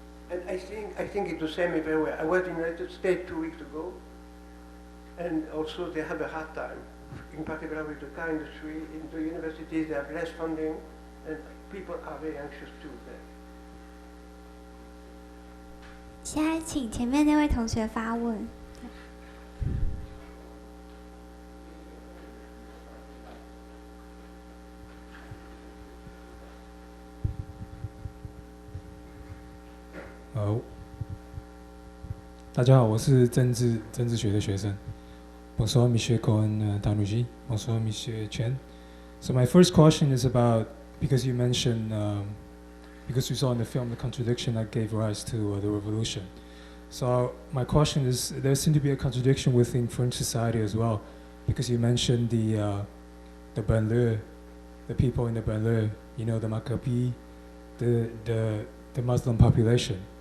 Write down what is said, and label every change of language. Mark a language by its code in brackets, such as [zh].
[en] And I think it's the same everywhere. I was in the United States 2 weeks ago, and also they have a hard time, in particular with the car industry. In the universities, they have less funding, and people are very anxious too there. [zh] 现在请前面那位同学发问。大家好，我是政治学的学生。 [fr] Bonsoir, Monsieur Cohen Tanuji. Bonsoir, Monsieur Chen. [en] So my first question is about, because you mentioned, because you saw in the film the contradiction that gave rise to the revolution. So my question is, there seemed to be a contradiction within French society as well, because you mentioned the banlieue, the people in the banlieue, you know, the Maccabi, the Muslim population.